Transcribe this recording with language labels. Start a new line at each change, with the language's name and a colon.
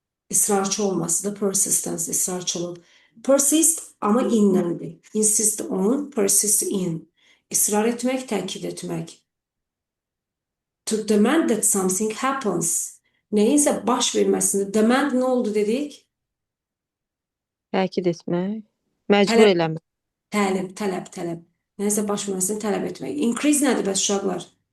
Azerbaijani: İsrarçı olması da persistence, ısrarçılık.
English: Persist
Azerbaijani: ama inləndir.
English: Insist on, persist in.
Azerbaijani: İsrar etmək, təkid etmək.
English: To demand that something happens.
Azerbaijani: Neyinsə baş verməsində. Demand nə oldu dedik? Təkid etmək. Məcbur Tələb. eləmək. Tələb. Neyinsə baş verməsini tələb etmək. Increase nədir bəs uşaqlar?